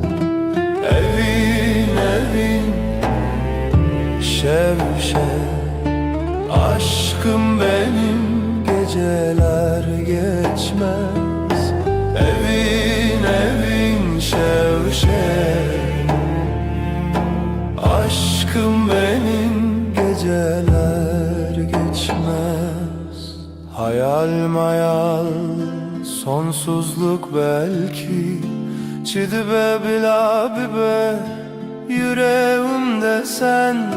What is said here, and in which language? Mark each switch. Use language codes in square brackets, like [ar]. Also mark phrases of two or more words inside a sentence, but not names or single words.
[ku] evin şev [tr] aşkım benim geceler geçmez [ku] evin şev [tr] aşkım benim geceler geçmez hayal sonsuzluk belki [ku] çidibe bila bibe [tr] yüreğimde sen